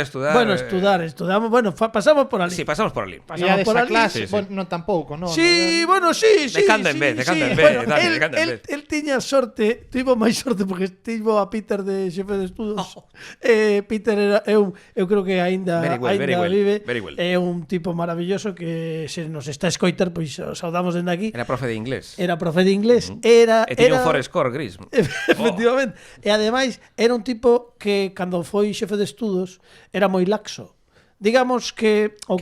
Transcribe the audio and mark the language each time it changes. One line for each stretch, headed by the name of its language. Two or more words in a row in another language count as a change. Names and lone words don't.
Galician: Bueno, estudamos. Bueno, pasamos por ali. Sí, pasamos por ali. E a Pasamos por desa ali. clase, Sí, sí. bueno, non tampouco, non? Sí, bueno, sí. De cando en vez, de cando en vez, Bueno, Dani, de cando en vez. él tiña sorte, tivo máis sorte porque tivo a Peter de xefe de estudos. Peter era eu creo que aínda
English: Very well, very well,
Galician: vive.
English: very well.
Galician: É un tipo maravilloso que se nos está a escoitar, pois o saudamos dende aquí. Era profe de inglés. Era profe de inglés, era E tiña un forescore gris. efectivamente. E ademais era un tipo que cando foi xefe de estudos era moi laxo. Digamos que o